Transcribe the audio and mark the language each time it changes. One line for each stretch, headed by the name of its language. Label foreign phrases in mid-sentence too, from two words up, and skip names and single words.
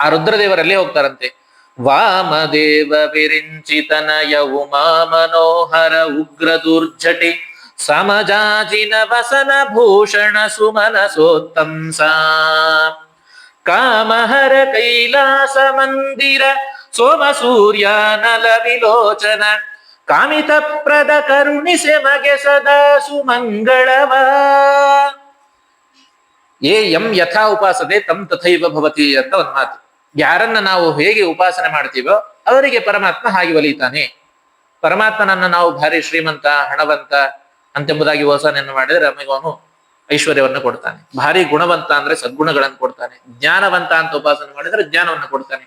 Kannada: ಆ ರುದ್ರದೇವರಲ್ಲಿ ಹೋಗ್ತಾರಂತೆ. ವಾಮದೇವ ವಿರಿಂಚಿತನಯ ಉಮಾ ಮನೋಹರ ಉಗ್ರ ದುರ್ಜಟಿ ಸಮಜಾಜಿನ ವಸನ ಭೂಷಣ ಸುಮನಸೋತ್ತಂಸ ಕಾಮಹರ ಕೈಲಾಸ ಮಂದಿರ ಸೋಮ ಸೂರ್ಯಾನಲ ವಿಲೋಚನ ಕಾಮಿತ ಪ್ರದ ಕರುಣಿಸೆ ಮಗೆ ಸದಾ ಸುಮಂಗಳವ.
Sanskrit: ಏ ಯಂ ಯಥಾ ಉಪಾಸತೆ ತಂ ತಥೈವ ಭವತಿ
Kannada: ಅಂತ ಒಂದು ಮಾತು. ಯಾರನ್ನ ನಾವು ಹೇಗೆ ಉಪಾಸನೆ ಮಾಡ್ತೀವೋ ಅವರಿಗೆ ಪರಮಾತ್ಮ ಹಾಗೆ ಒಲಿತಾನೆ. ಪರಮಾತ್ಮನನ್ನ ನಾವು ಭಾರಿ ಶ್ರೀಮಂತ ಹಣವಂತ ಅಂತೆಂಬುದಾಗಿ ಉಪಾಸನೆಯನ್ನು ಮಾಡಿದ್ರೆ ನಮಗೆ ಅವನು ಐಶ್ವರ್ಯವನ್ನು ಕೊಡ್ತಾನೆ. ಭಾರಿ ಗುಣವಂತ ಅಂದ್ರೆ ಸದ್ಗುಣಗಳನ್ನು ಕೊಡ್ತಾನೆ. ಜ್ಞಾನವಂತ ಅಂತ ಉಪಾಸನೆ ಮಾಡಿದ್ರೆ ಜ್ಞಾನವನ್ನು ಕೊಡ್ತಾನೆ.